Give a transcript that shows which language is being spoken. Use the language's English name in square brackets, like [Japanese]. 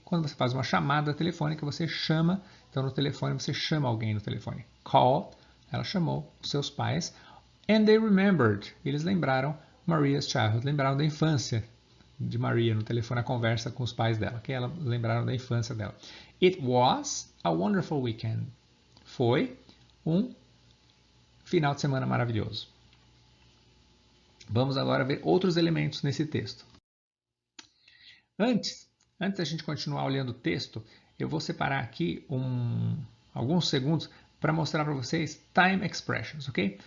[Portuguese] Quando você faz uma chamada telefônica, você chama, então no telefone você chama alguém no telefone. Call, ela chamou os seus pais. [English] And they remembered, [Portuguese] eles lembraram Maria's childhood, lembraram da infância de Maria no telefone, a conversa com os pais dela, que ela lembraram da infância dela. [English] It was a wonderful weekend. [Portuguese] Foi um final de semana maravilhoso. Vamos agora ver outros elementos nesse texto. Antes da gente continuar olhando o texto, eu vou separar aqui alguns segundos para mostrar para vocês time expressions, ok?